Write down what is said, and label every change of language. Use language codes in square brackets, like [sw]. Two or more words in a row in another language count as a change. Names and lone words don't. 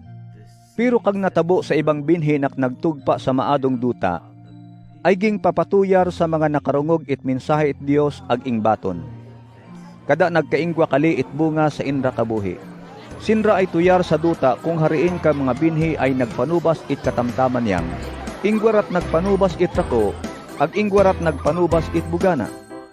[rol] Pero kag natabo sa ibang binhi nagtugpa sa maadong duta, ay ging papatuyar sa mga nakarungog it mensahe it Dios ag ingbaton. Kada nagkaingwa kali it bunga sa inra kabuhi. Sinra ay tuyar sa duta kung hariin ka mga binhi ay nagpanubas it katamtaman yang. Ingwarat nagpanubas it rako, ag ingwarat nagpanubas it bugana.